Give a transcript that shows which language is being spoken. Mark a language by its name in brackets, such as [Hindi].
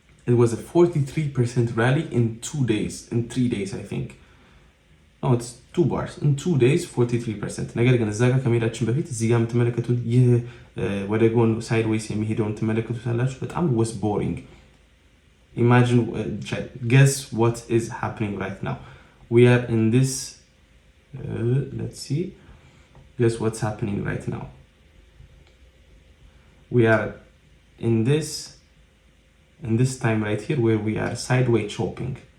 [English] It was a 43% rally in 2 days, in 3 days I think. No, it's 2 bars. In 2 days 43%. [Amharic] ነገር ግን እዛ ጋር ከመሄዳችን በፊት እዚህ ጋር የምትመለከቱት ይህ ወደ ጎን ሳይድዌይስ የሚሄደውን ትመለከቱት አላችሁ። በጣም [English] was boring. Imagine, guess what is happening right now. We are in this let's see, guess what's happening right now. We are in this time right here where we are sideways chopping.